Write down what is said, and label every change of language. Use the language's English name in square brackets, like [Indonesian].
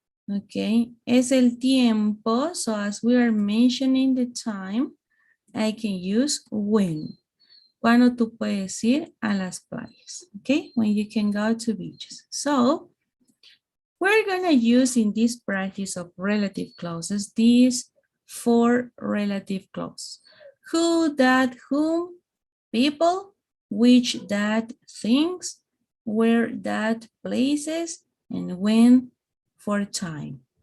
[English] Okay, [Spanish] es el tiempo. [English] So as we are mentioning the time, I can use when. [Spanish] Cuando tú puedes ir a las playas. [English] Okay, when you can go to beaches. So we're gonna use in this practice of relative clauses these 4 relative clauses. Who, that, whom, people, which, that, things, where, that, places, and when for time.